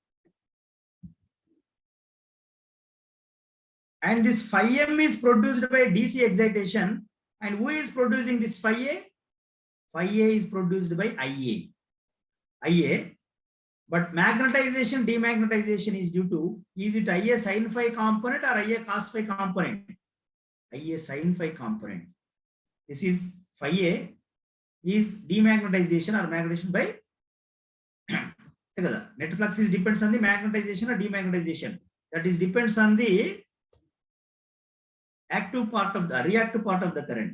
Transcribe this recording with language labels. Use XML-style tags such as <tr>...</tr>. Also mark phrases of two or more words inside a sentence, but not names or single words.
<en>And this phi m is produced by DC excitation. And who is producing this phi a? Phi a is produced by IA. But magnetization, demagnetization is due to, is it IA sin phi component or IA cos phi component? IA sin phi component. This is phi a is demagnetization or magnetization by net flux is depends on the magnetization or demagnetization. That is depends on the active part of the reactive part of the current.</en>